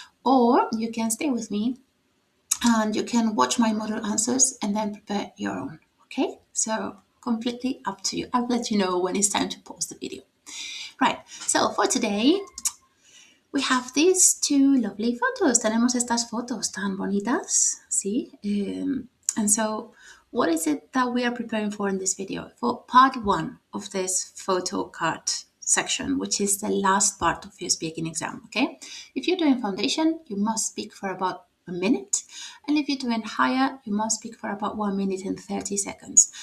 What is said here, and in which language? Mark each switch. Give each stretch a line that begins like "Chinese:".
English: Or you can stay with me and you can watch my model answers and then prepare your own. Okay, so completely up to you. I'll let you know when it's time to pause the video. Right, so for today we have these 2 lovely photos.
Spanish: Tenemos estas fotos tan bonitas, ¿sí?
English: And so what is it that we are preparing for in this video? For part 1 of this photo card section, which is the last part of your speaking exam, okay? If you're doing foundation, you must speak for about a minute. And if you're doing higher, you must speak for about 1 minute and 30 seconds.